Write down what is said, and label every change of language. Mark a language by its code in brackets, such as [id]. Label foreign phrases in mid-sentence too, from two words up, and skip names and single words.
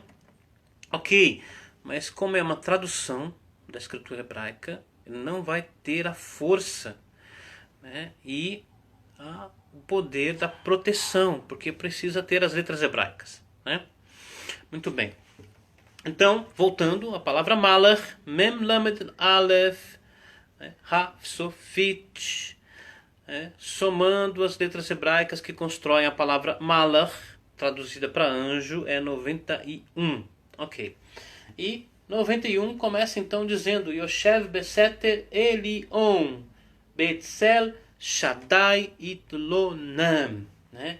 [pt] Ok, mas como é uma tradução da escritura hebraica, não vai ter a força, né, e o poder da proteção, porque precisa ter as letras hebraicas, né? Muito bem. Então, voltando, a palavra malach, [he] מם למד אלף ה סופית, [pt] somando as letras hebraicas que constroem a palavra malach, traduzida para anjo, é 91. Ok. E 91 começa então dizendo [he] יושב בסתר עליון בצל שדי יתלונן, [pt] né?